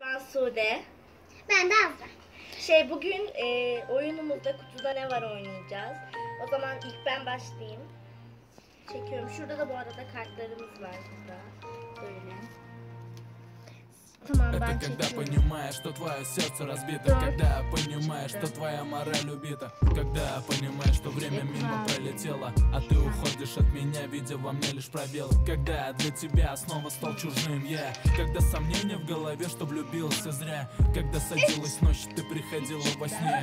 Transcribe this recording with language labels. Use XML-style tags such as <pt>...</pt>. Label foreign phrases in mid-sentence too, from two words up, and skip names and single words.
<tr>Sude. Ben de Azra. Bugün oyunumuzda kutuda ne var oynayacağız. O zaman ilk ben başlayayım. Çekiyorum. Şurada da bu arada kartlarımız var burada. Böyle. Tamam, ben</tr> <ru>Это когда</ru> <tr>çekiyorum.</tr> <ru>понимаешь, что твое сердце разбито, когда понимаешь, что твоя мораль убита, когда понимаешь, что время мимо пролетело, а ты уходишь от меня, видя во мне лишь пробелы. Когда для тебя снова стал чужим я, когда сомнения в голове, что влюбился зря, когда садилась ночь, ты приходила во сне.</ru>